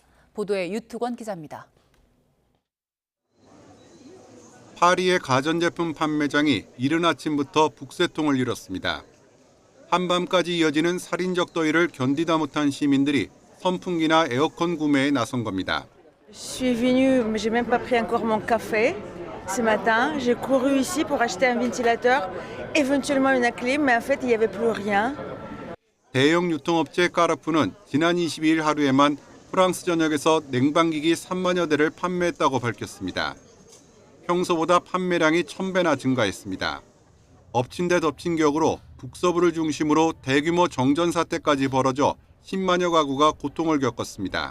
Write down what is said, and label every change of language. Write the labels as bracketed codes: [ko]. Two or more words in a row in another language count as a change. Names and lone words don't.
[ko] 보도에 유특원 기자입니다. 파리의 가전제품 판매장이 이른 아침부터 북새통을 이뤘습니다. 한밤까지 이어지는 살인적 더위를 견디다 못한 시민들이 선풍기나 에어컨 구매에 나선 겁니다. [fr] Je suis venue, j'ai même pas pris encore mon café ce matin. J'ai couru ici pour acheter un ventilateur, éventuellement une clim, mais en fait il y avait plus rien. [ko] 대형 유통업체 까르푸는 지난 22일 하루에만 프랑스 전역에서 냉방기기 3만여 대를 판매했다고 밝혔습니다. 평소보다 판매량이 1000배나 증가했습니다. 엎친 데 덮친 격으로 북서부를 중심으로 대규모 정전 사태까지 벌어져 10만여 가구가 고통을 겪었습니다.